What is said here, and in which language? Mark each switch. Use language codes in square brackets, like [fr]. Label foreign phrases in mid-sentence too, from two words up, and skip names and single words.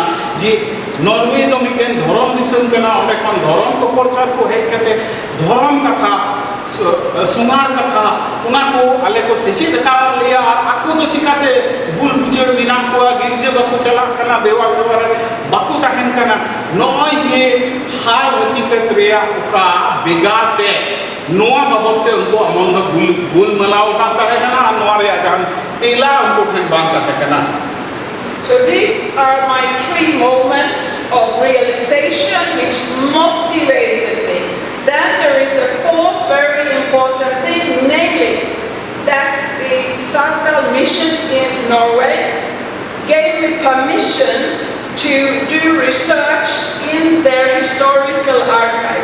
[sat] ᱡᱮ ᱱᱚᱨᱣᱮ ᱫᱚ ᱢᱤᱫᱴᱮᱱ ᱫᱷᱚᱨᱚᱢ ᱫᱤᱥᱚᱢ ᱠᱟᱱᱟ, ᱚᱸᱰᱮ ᱠᱷᱚᱱ ᱫᱷᱚᱨᱚᱢ ᱠᱚ ᱯᱨᱚᱪᱟᱨ ᱠᱚ ᱦᱮᱡ ᱠᱟᱛᱮ ᱫᱷᱚᱨᱚᱢ ᱠᱟᱛᱷᱟ ᱥᱩᱢᱟᱲ ᱠᱟᱛᱷᱟ ᱚᱱᱟ ᱠᱚ ᱟᱞᱮ ᱠᱚ ᱥᱮᱪᱮᱫ ᱟᱠᱟᱫ ᱞᱮᱭᱟ ᱟᱨ ᱟᱠᱚ ᱫᱚ ᱪᱤᱠᱟᱹᱛᱮ ᱵᱩᱞ ᱵᱩᱪᱟᱹᱲ ᱢᱮᱱᱟᱜ ᱠᱚᱣᱟ, ᱜᱤᱨᱡᱟᱹ ᱵᱟᱠᱚ ᱪᱟᱞᱟᱜ ᱠᱟᱱᱟ, ᱫᱮᱣᱟ ᱥᱮᱵᱟ ᱨᱮ ᱵᱟᱠᱚ ᱛᱟᱦᱮᱱ ᱠᱟᱱᱟ, ᱱᱚᱜᱼᱚᱭ ᱡᱮ ᱦᱟᱞ ᱦᱟᱹᱠᱤᱠᱟᱛ ᱨᱮᱭᱟᱜ ᱚᱠᱟ ᱵᱮᱜᱟᱨ ᱛᱮ ᱱᱚᱣᱟ ᱵᱟᱵᱚᱫ te ᱩᱱᱠᱩᱣᱟᱜ ᱢᱚᱱ ᱫᱚ ᱜᱩᱞᱢᱟᱞᱟᱣ ᱟᱠᱟᱱ ᱛᱟᱦᱮᱸ ᱠᱟᱱᱟ ᱟᱨ ᱱᱚᱣᱟ ᱨᱮᱭᱟᱜ ᱡᱟᱦᱟᱱ ᱛᱮᱞᱟ ᱩᱱᱠᱩ ᱴᱷᱮᱱ ᱵᱟᱝ tahᱮᱸ ᱠᱟᱱᱟ. [en] So these are my 3 moments of realization which motivated me. Then there is a 4th very important thing, namely that the Santal mission in Norway gave me permission to do research in their historical archive.